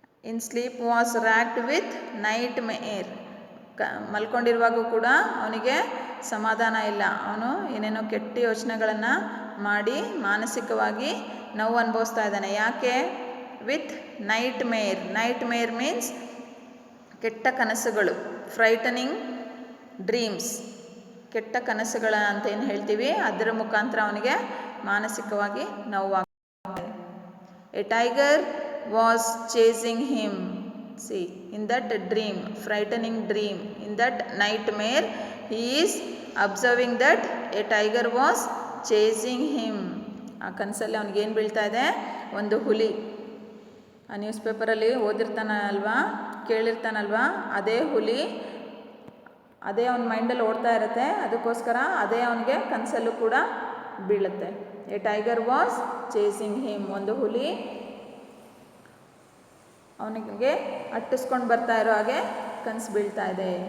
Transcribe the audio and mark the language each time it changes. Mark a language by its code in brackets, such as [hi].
[en] In sleep was racked with nightmare. [kn] ಮಲ್ಕೊಂಡಿರುವಾಗೂ ಕೂಡ ಅವನಿಗೆ ಸಮಾಧಾನ ಇಲ್ಲ. ಅವನು ಏನೇನೋ ಕೆಟ್ಟ ಯೋಚನೆಗಳನ್ನು ಮಾಡಿ ಮಾನಸಿಕವಾಗಿ ನೋವು ಅನುಭವಿಸ್ತಾ ಇದ್ದಾನೆ. ಯಾಕೆ? [en] with nightmare means [kn] ಕೆಟ್ಟ ಕನಸುಗಳು, [en] frightening dreams, [kn] ಕೆಟ್ಟ ಕನಸುಗಳ ಅಂತ ಏನು ಹೇಳ್ತೀವಿ ಅದರ ಮುಖಾಂತರ ಅವನಿಗೆ ಮಾನಸಿಕವಾಗಿ ನೋವಾಗ್ತದೆ. [en] A tiger was chasing him. See, in that dream, frightening dream, in that nightmare, he is observing that a tiger was chasing him. [kn] ಆ ಕನಸಲ್ಲಿ ಅವನಿಗೇನು ಬೀಳ್ತಾ ಇದೆ? ಒಂದು ಹುಲಿ. ಆ ನ್ಯೂಸ್ ಪೇಪರಲ್ಲಿ ಓದಿರ್ತಾನಲ್ವಾ, ಕೇಳಿರ್ತಾನಲ್ವಾ, ಅದೇ ಹುಲಿ ಅದೇ ಅವನ ಮೈಂಡಲ್ಲಿ ಓಡ್ತಾ ಇರುತ್ತೆ. ಅದಕ್ಕೋಸ್ಕರ ಅದೇ ಅವನಿಗೆ ಕನಸಲ್ಲೂ ಕೂಡ ಬೀಳುತ್ತೆ. [en] A tiger was chasing him. [kn] ಒಂದು ಹುಲಿ ಅವನಿಗೆ ಅಟ್ಟಿಸ್ಕೊಂಡು ಬರ್ತಾ ಇರೋ ಹಾಗೆ ಕನಸು ಬೀಳ್ತಾ ಇದೆ.